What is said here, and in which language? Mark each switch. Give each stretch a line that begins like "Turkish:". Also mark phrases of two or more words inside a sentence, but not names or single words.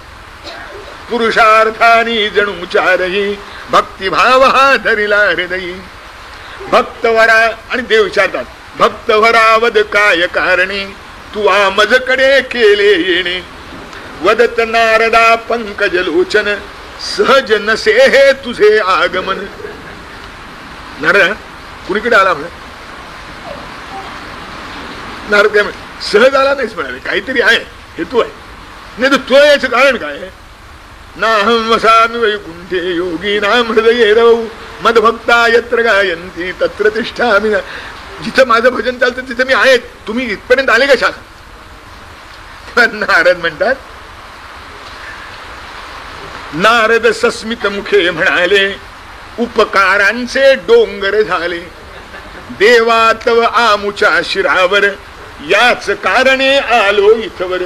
Marathi: पुरुषार्थानी जणू चारही भक्तिभाव हा धरिला हृदयी. भक्तवरा. आणि देव विचारतात भक्तवरावद काय कारणे तू मजकडे केले येणे. वदत नारदा पंकज लोचन सहज नसे हे तुझे आगमन. नारद कुणीकडे आला म्हणे? नारद काय म्हणे? सहज आला नाहीच म्हणाले, काहीतरी आहे, हेतू आहे. नाही तर तो याचं कारण काय आहे?
Sanskrit: नाहं वसामि वैकुंठे योगी नाम हृदये रवौ मदभक्ता यत्र गायन्ति तत्र तिष्ठामि.
Marathi: जिथं माझं भजन चालतं तिथं मी आहे. तुम्ही इथपर्यंत आले कशा? नारद म्हणतात, नारद सस्मित मुखे म्हणाले उपकारांचे डोंगर झाले. देवा तव आमुच्या शिरावर याच कारणे आलो इथवर.